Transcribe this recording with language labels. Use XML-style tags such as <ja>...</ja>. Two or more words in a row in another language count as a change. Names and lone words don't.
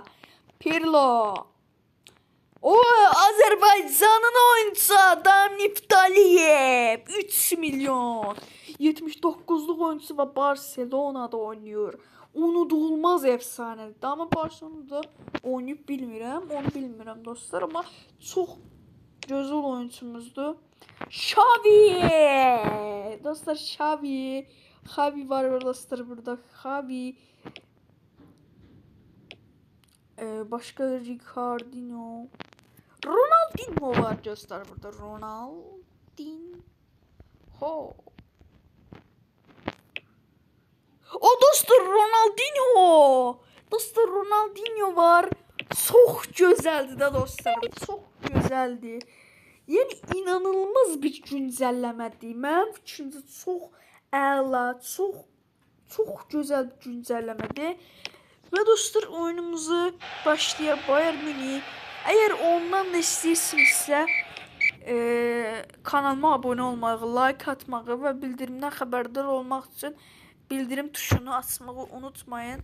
<tr>Pirlo. Azerbaycan'ın oyuncusu Adam Niftaliyev. 3 milyon. 79'luk oyuncusu ve Barcelona'da oynuyor. Unudulmaz efsanedir. Ama Barcelona'da</tr> <az>oynayıb bilmirəm. Onu bilmirəm dostlar. Ama çox gözəl oyunçumuzdur. Xavi! Dostlar, Xavi. Xavi var dostlar burada. Xavi. Başka Ricardinho. Ronaldinho var dostlar burada. Ronaldinho. O dostlar Ronaldinho. Dostlar Ronaldinho var.</az> <tr>Çok güzeldi de dostlar. Çok güzeldi.</tr> <az>Yani inanılmaz bir güncəlləmədir. Mənim fikrimcə çox əla, çox gözəl bir güncəlləmədir. Və dostlar oyunumuzu başlayaq. Bayern Münih. Əgər ondan da istəyirsinizsə kanalıma abunə olmağı, like atmağı və bildirimdən xəbərdar olmaq üçün bildirim tuşunu açmağı unutmayın.</az>